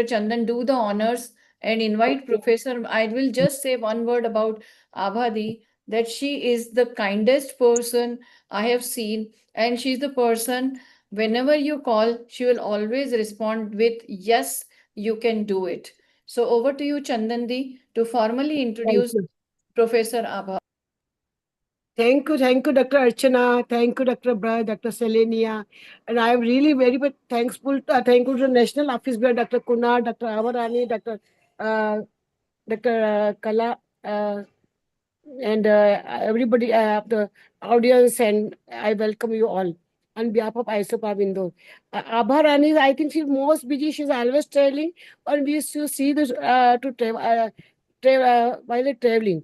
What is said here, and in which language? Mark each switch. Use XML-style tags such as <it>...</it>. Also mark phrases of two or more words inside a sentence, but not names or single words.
<en>Chandan, do the honors and invite Professor. I will just say one word about Abhadi, that she is the kindest person I have seen, and she's the person, whenever you call, she will always respond with, yes, you can do it. So over to you, Chandandi, to formally Thank introduce you. Professor Abha. Thank you, Dr. Archana. Thank you, Dr. Brad, Dr. Selenia. And I am really very much thankful to the National Office Bear, Dr. Kunar, Dr. Avarani, uh, Dr. Kala, and everybody, the audience, and I welcome you all on behalf of ISOPARB Indore. Abha Rani, I think she's most busy. She's always traveling, and we used to see this to while traveling.</en>